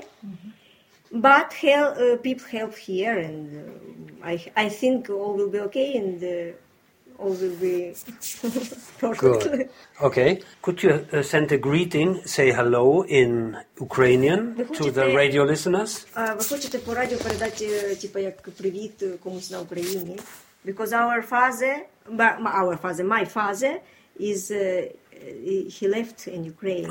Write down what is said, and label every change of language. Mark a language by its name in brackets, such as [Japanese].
[English] Mm-hmm. But help, people help here, and I think all will be okay, and all will be perfect. Good. Okay. Could you send a greeting, say hello in Ukrainian to the radio listeners? [Ukrainian] Ви хочете по радіо передати типа як привіт комусь на Україні? [English] Because our father, is he left in Ukraine.